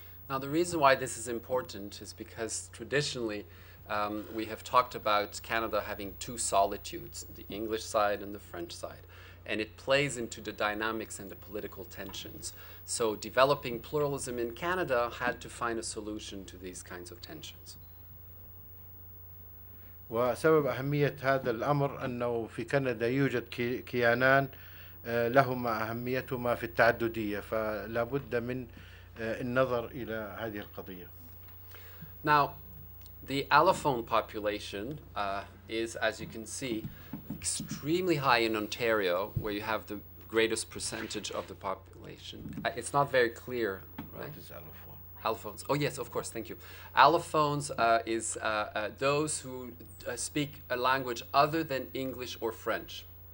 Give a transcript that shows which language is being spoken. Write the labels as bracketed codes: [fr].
[en] Now the reason why this is important is because traditionally we have talked about Canada having two solitudes, the English side and the French side, and it plays into the dynamics and the political tensions. So developing pluralism in Canada had to find a solution to these kinds of tensions. [ar] وسبب أهمية هذا الأمر أنه في كندا يوجد كيانان لهما أهميتهما في التعددية، فلا بد من النظر إلى هذه القضية. [en] Now, the allophone population is, as you can see, extremely high in Ontario, where you have the greatest percentage of the population. It's not very clear, right? What is allophone? Allophones. Oh, yes, of course, thank you. Allophones is those who speak a language other than English or French.